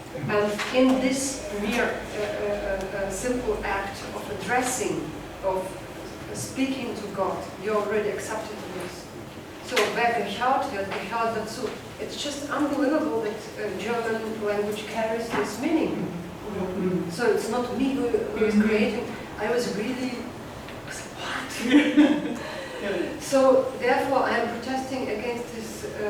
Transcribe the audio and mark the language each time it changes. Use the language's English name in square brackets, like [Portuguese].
[English] And in this mere simple act of addressing, of speaking to God, you already accepted this. [German] So, wer gehört wird, gehört dazu. [English] It's just unbelievable that German language carries this meaning. So it's not me who is creating. I was really, what? So therefore I am protesting protesting against this